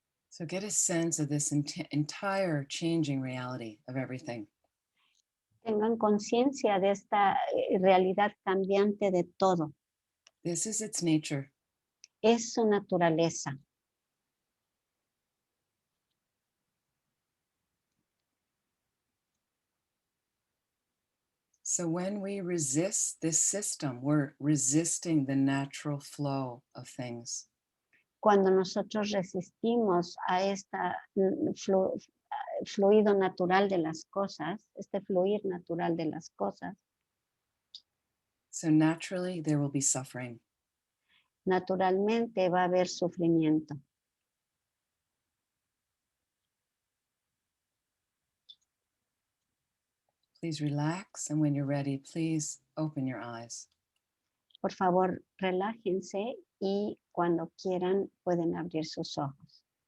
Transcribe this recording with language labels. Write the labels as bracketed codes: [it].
[en] So get a sense of this entire changing reality of everything. [es] Tengan conciencia de esta realidad cambiante de todo. [en] This is its nature. [es] Es su naturaleza. [en] So when we resist this system, we're resisting the natural flow of things. [es] Cuando nosotros resistimos a esta fluido natural de las cosas, este fluir natural de las cosas, [en] So naturally, there will be suffering. [es] naturalmente va a haber sufrimiento. [en] Please relax, and when you're ready, please open your eyes. [es] Por favor, relájense y cuando quieran pueden abrir sus ojos.